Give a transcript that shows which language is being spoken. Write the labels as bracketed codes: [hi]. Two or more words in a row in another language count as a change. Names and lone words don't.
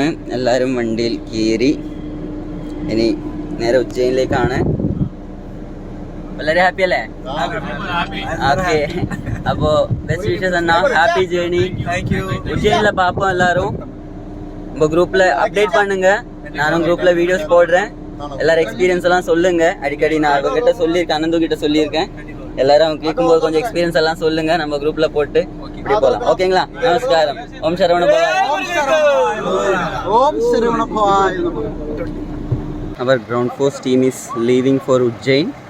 [ml] എല്ലാവരും വണ്ടിയിൽ കയറി ഇനി നേരെ ഉജ്ജയിനിലേക്കാണ്. വളരെ ഹാപ്പി അല്ലേ? ഓക്കെ, [ta] அப்போ [en] best wishes anna, happy journey. [ta] உஜ்ஜயினில் பார்ப்போம் எல்லாரும். நம்ம குரூப்ல அப்டேட் பண்ணுங்க, நானும் குரூப்ல வீடியோஸ் போடுறேன். எல்லாரும் எக்ஸ்பீரியன்ஸ் எல்லாம் சொல்லுங்க. அடிக்கடி நான் அவங்ககிட்ட சொல்லியிருக்கேன், அனந்து கிட்ட சொல்லியிருக்கேன். எல்லாரும் கேட்கும்போது கொஞ்சம் எக்ஸ்பீரியன்ஸ் எல்லாம் சொல்லுங்க, நம்ம குரூப்ல போட்டு இப்படி போகலாம். ஓகேங்களா? நமஸ்காரம். ஓம் சரவண பவாய். ஓம் சரவண பவாய். [en] Our ground force team is leaving for Ujjain.